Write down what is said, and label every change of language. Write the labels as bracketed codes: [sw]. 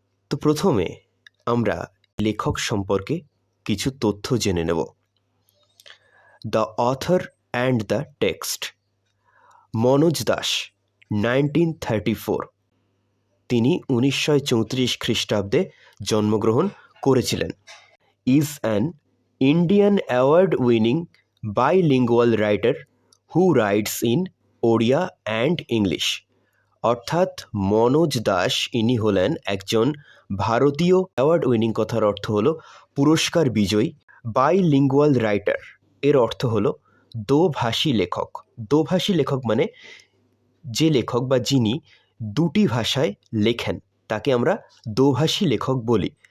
[bn] তো প্রথমে আমরা লেখক সম্পর্কে কিছু তথ্য জেনে নেব। [en] The author and the text. Manoj Das, 1934। [bn] তিনি 1934 খ্রিস্টাব্দে জন্মগ্রহণ করেছিলেন। [en] is an Indian award-winning bilingual writer who writes in Odia and English. [bn] অর্থাৎ মনোজ দাস ইনি হলেন একজন ভারতীয় অ্যাওয়ার্ড উইনিং, কথার অর্থ হলো পুরস্কার বিজয়ী, বাইলিঙ্গুয়াল রাইটার এর অর্থ হলো দোভাষী লেখক। দোভাষী লেখক মানে যে লেখক বা যিনি দুটি ভাষায় লেখেন তাকে আমরা দোভাষী লেখক বলি।